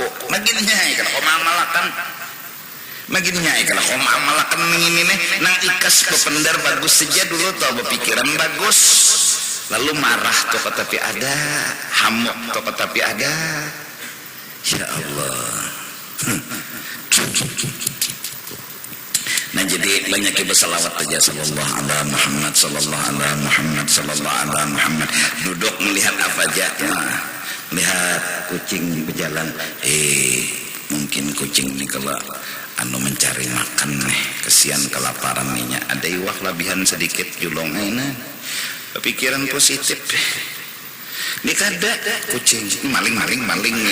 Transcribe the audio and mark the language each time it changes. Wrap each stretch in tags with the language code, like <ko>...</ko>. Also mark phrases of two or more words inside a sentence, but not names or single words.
<bjn>Maginya kalau kau mamalakan. Maginya kalau kau mamalakan ini nih nang ikas bependar bagus saja dulu tau berpikiran bagus. Lalu marah tuh tapi ada, hamuk tuh tapi ada.</bjn> <ar>يا الله.</ar> <bjn>Nah jadi banyak bersalawat aja</bjn> <ar>صلى الله على محمد صلى الله على محمد صلى الله على محمد.</ar> <bjn>Duduk melihat apa aja, lihat kucing berjalan. Mungkin kucing ini kalau mencari makan nih, kesian kelaparan nih. Ada iwak labihan sedikit julong ini. Pikiran positif. Ini kada kucing maling-malingnya.</bjn>